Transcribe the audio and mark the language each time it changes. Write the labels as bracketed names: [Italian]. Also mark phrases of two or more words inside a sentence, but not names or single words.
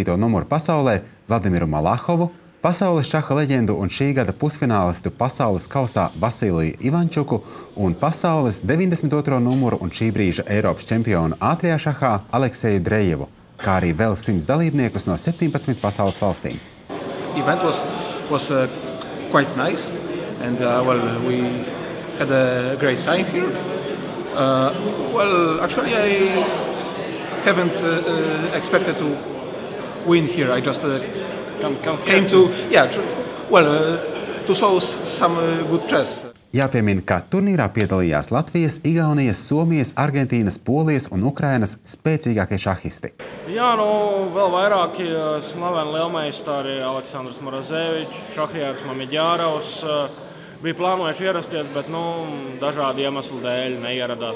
[Latvian] numuru pasaulē Vladimiru Malahovu, pasaules šaha leģendu un šī gada pusfinālistu pasaules kausā Vasiliju Ivančuku un pasaules 92. numuru un šī brīža Eiropas čempionu ātrajā šahā Alekseju Drejevu, kā arī vēl 100 dalībniekus no 17 pasaules valstīm. [English] Event was quite nice. And we had a great time here. Actually, I haven't expected to win here. I just came to show some good chess. [Latvian] Jāpiemina, ka turnīrā piedalījās Latvijas, Igaunijas, Somijas, Argentīnas, Polijas un Ukrainas spēcīgākie šahisti. Jā, vēl vairāki slaveni lielmeistari Aleksandrs Morozevičs, Šahrijārs Mamedjārovs bija plānojuši ierasties, bet dažādu iemeslu dēļ neieradās.